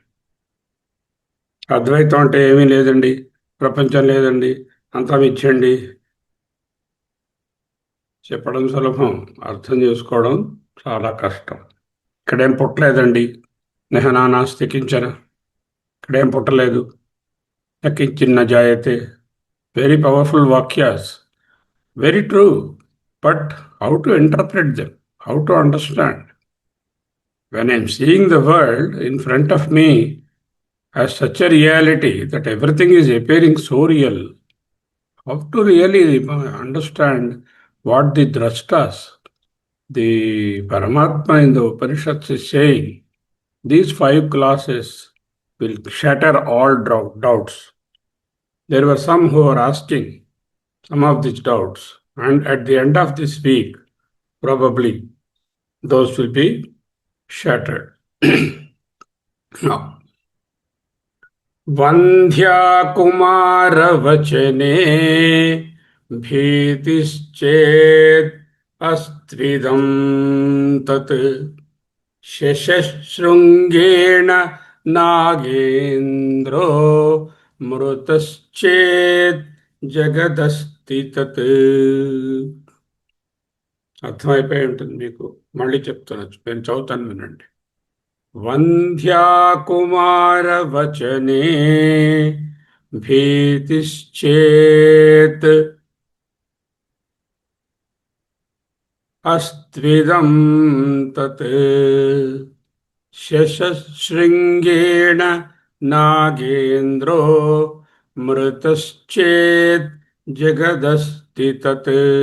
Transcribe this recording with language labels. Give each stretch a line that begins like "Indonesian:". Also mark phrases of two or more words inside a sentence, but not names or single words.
Telugu: అద్వైతం అంటే ఏమీ లేదండి, ప్రపంచం లేదండి, అంతా మిథ్యండి చెప్పడం సులభం, అర్థం చేసుకోవడం చాలా కష్టం. ఇక్కడేం పుట్టలేదండి,
Sanskrit: నెహనానాస్తి కించన,
Telugu: ఇక్కడేం పుట్టలేదు,
Sanskrit: కించిన్న జాయతే.
English: very powerful vakyas, very true. but how to interpret them, how to understand? When I'm seeing the world in front of me as such a reality that everything is appearing so real, how to really understand what the drashtas, the Paramatma in the Upanishads is saying? These 5 classes will shatter all doubts. There were some who were asking some of these doubts, and at the end of this week, probably those will be shattered. Now,
Sanskrit: वन्ध्याकुमारवचने भीतिश्चेत् अस्त्विदं तत् शशशृङ्गेण नागेन्द्रो मृतश्चेत् జగదస్తి తత్.
Telugu: అర్థమైపోయి ఉంటుంది మీకు, మళ్ళీ చెప్తాను, నేను చదువుతాను వినండి.
Sanskrit: వంధ్యాకుమారవచనే భీతిశ్చేత్ అస్త్విదం తత్ శశశృంగేణ నాగేంద్రో మృతశ్చేత్ జగదస్తి తత్.